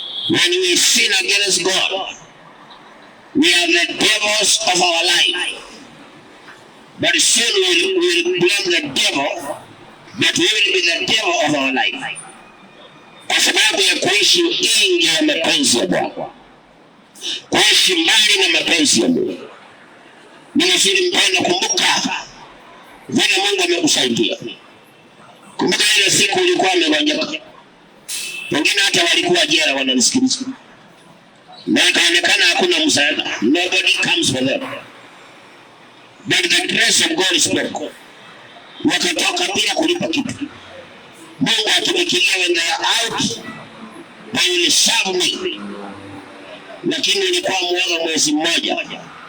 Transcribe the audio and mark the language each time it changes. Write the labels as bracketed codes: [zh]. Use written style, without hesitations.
[en] When we sin against God, we are the devils of our life. But soon we will blame the devil, but we will be the devil of our life. [sw] Kwa sababu ya kuishi nje ya mapenzi ya Bwana, kuishi mbali na mapenzi ya Mungu. Ni vizuri mpendwa, kumbuka vile Mungu amekusaidia. Kumbuka ile siku ulikuwa umegonjeka, Wengine hata walikuwa jela wananisikiliza. Na ikaonekana hakuna msaada. [en] Nobody comes for them. But the grace of God spoke. [sw] Wakatoka bila kulipa kitu. Mungu atumikilia [en] when they are out, they will serve me. [sw] Lakini ilikuwa mwaga mwezi mmoja.